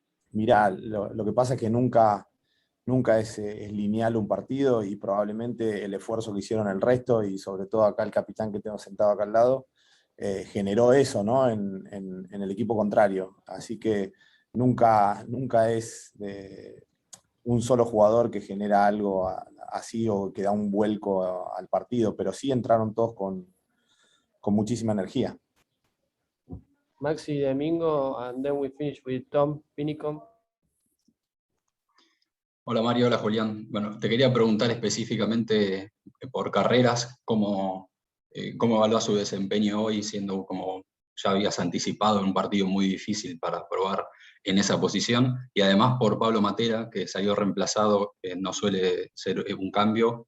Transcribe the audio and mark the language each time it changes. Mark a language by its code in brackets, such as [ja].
[es] Mirá, lo que pasa es que nunca es lineal un partido y probablemente el esfuerzo que hicieron el resto y sobre todo acá el capitán que tengo sentado acá al lado, generó eso, ¿no? en el equipo contrario. Así que nunca es un solo jugador que genera algo así o que da un vuelco al partido, pero sí entraron todos con muchísima energía. [en] Maxi Domingo, and then we finish with Tom Pinicom. [es] Hola Mario, hola Julián. Bueno, te quería preguntar específicamente por carreras, cómo evaluás su desempeño hoy, siendo como ya habías anticipado en un partido muy difícil para probar en esa posición, y además por Pablo Matera, que salió reemplazado, no suele ser un cambio.